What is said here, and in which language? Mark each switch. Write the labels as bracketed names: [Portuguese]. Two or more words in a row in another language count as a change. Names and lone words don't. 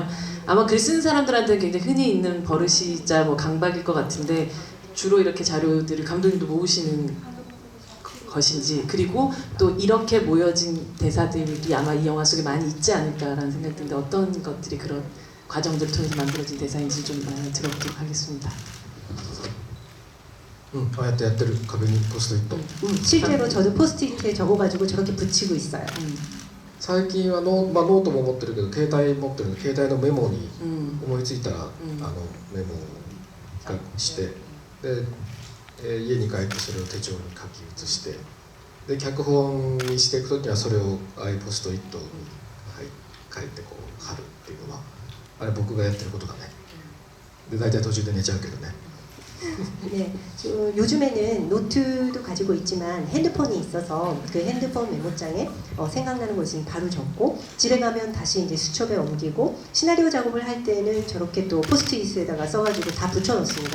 [Korean] 아마 글 쓰는 사람들한테는 굉장히 흔히 있는 버릇이자 뭐 강박일 것 같은데 주로 이렇게 자료들을 감독님도 모으시는 것인지 그리고 또 이렇게 모여진 대사들이 아마 이 영화 속에 많이 있지 않을까라는 생각이 드는데 어떤 것들이 그런 과정들을 통해서 만들어진 대사인지 좀 들어보도록 하겠습니다. [Japanese] ああやってやってる壁にポストイット、 [Korean] 실제로 저도 포스트잇에 적어가지고 저렇게 붙이고 있어요. [Japanese] 最近はノートも持ってるけど携帯持ってるので携帯のメモに思いついたら、メモをしてで、家に帰ってそれを手帳に書き写してで脚本にしていくときはそれをああいうポストイットに書いてこう貼るっていうのはあれ僕がやってることだね。で大体途中で寝ちゃうけどね。 [Korean] 네, 요즘에는 노트도 가지고 있지만 핸드폰이 있어서 그 핸드폰 메모장에 생각나는 거 있으면 바로 적고 집에 가면 다시 이제 수첩에 옮기고 시나리오 작업을 할 때는 저렇게 또 포스트잇에다가 써가지고 다 붙여놓습니다.